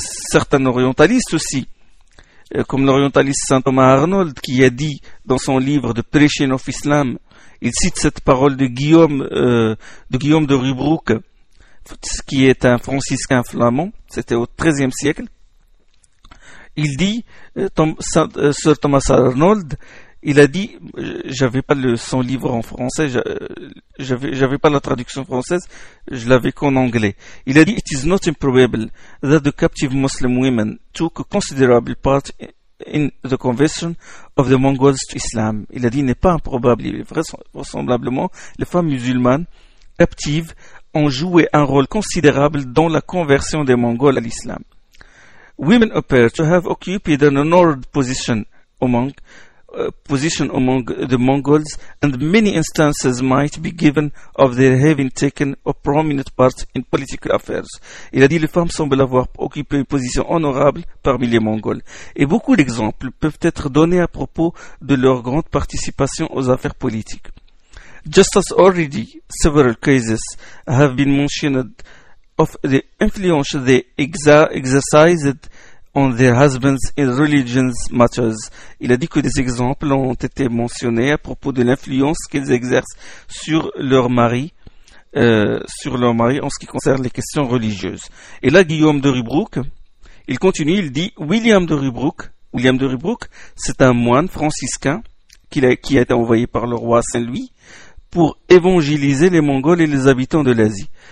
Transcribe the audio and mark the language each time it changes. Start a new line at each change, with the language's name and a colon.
French: Certains orientalistes aussi, comme l'orientaliste Saint Thomas Arnold, qui a dit dans son livre The Prescience of Islam, il cite cette parole de Guillaume de Rubruck, qui est un franciscain flamand, c'était au XIIIe siècle. Il dit, Sir Thomas Arnold, il a dit, j'avais pas son livre en français, j'avais pas la traduction française, je l'avais qu'en anglais. Il a dit,
English: it is not improbable that the captive Muslim women took a considerable part in the conversion of the Mongols to Islam.
French: Il a dit, il n'est pas improbable, vraisemblablement, les femmes musulmanes captives ont joué un rôle considérable dans la conversion des Mongols à l'islam.
English: Women appear to have occupied an honored position among the Mongols, and many instances might be given of their having taken a prominent part in political affairs.
French: Il a dit, les femmes semblent avoir occupé une position honorable parmi les Mongols. Et beaucoup d'exemples peuvent être donnés à propos de leur grande participation aux affaires politiques.
English: Just as already several cases have been mentioned of the influence they exercised on their husbands in religious matters.
French: Il a dit que des exemples ont été mentionnés à propos de l'influence qu'ils exercent sur leur mari en ce qui concerne les questions religieuses. Et là, Guillaume de Rubruck, il continue, il dit, William de Rubruck, c'est un moine franciscain qui a été envoyé par le roi Saint-Louis pour évangéliser les Mongols et les habitants de l'Asie.